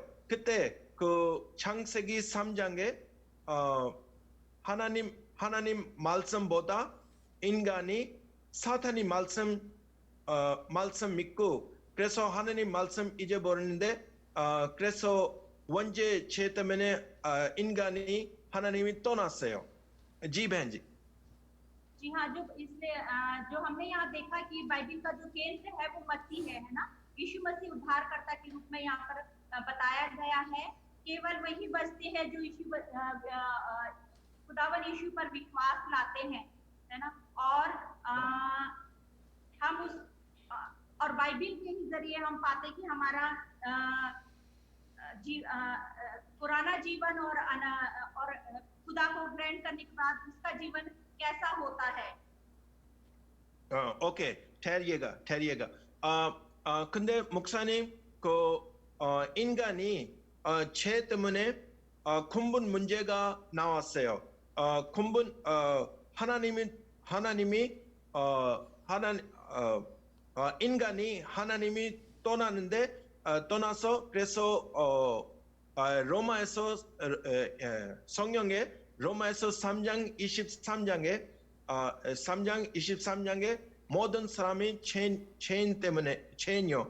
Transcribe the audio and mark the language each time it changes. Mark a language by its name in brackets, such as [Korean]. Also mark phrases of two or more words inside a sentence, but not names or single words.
[Korean] 그때 그 창세기 3장에 하나님 말씀보다 인간이 사탄이 말씀 믿고, 그래서 하나님 말씀 잊어버리는데, 그래서 원죄 죄 때문에 인간이 하나님이 떠났어요. [Hindi] जी बहन जी। जी हाँ, जो हमने यहाँ देखा कि बाइबिल का जो केंद्र है वो मसीह है ना। यीशु मसीह उद्धारकर्ता के रूप में यहाँ पर बताया गया है। केवल वही बचते हैं जो खुदावन यीशु पर विश्वास लाते हैं, है ना। और हम और बाइबिल के ही जरिए हम पाते कि हमारा पुराना जीवन और खुदा को ग्रहण करने के बाद उसका जीवन कैसा होता है। 오케이, ठहरिएगा। [Korean] 근데 목사님, 인간이 죄 때문에 근본 문제가 나왔어요. 인간이 하나님이 떠나서, 그래서 로마에서 성경에 로마에서 3장 23장에 모든 사람이 죄인 때문에 죄인요.